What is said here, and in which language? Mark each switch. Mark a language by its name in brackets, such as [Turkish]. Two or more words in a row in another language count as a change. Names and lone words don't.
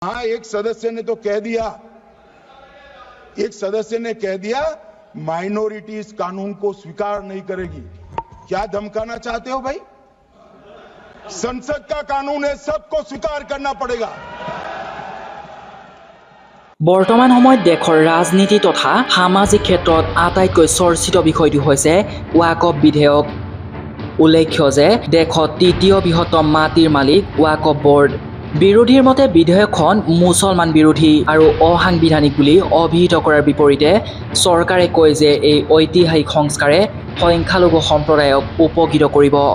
[Hindi] हाँ, एक सदस्य ने कह दिया माइनॉरिटी इस कानून को स्वीकार नहीं करेगी। क्या धमकाना चाहते हो भाई? संसद का कानून है, सबको स्वीकार करना पड़ेगा। [Assamese] বৰ্তমান সময়ত দেশৰ ৰাজনীতি তথা সামাজিক ক্ষেত্ৰত আটাইতকৈ চৰ্চিত বিষয়টো হৈছে ওয়াকফ বিধেয়ক। উল্লেখ্য যে দেশত তৃতীয় বৃহত্তম মাটিৰ মালিক ওয়াকফ বোৰ্ড। বিৰোধীৰ মতে বিধেয়কখন মুছলমান বিৰোধী আৰু অসাংবিধানিক বুলি অভিহিত কৰাৰ বিপৰীতে চৰকাৰে কয় যে এই ঐতিহাসিক সংস্কাৰে সংখ্যালঘু সম্প্ৰদায়ক উপকৃত কৰিব।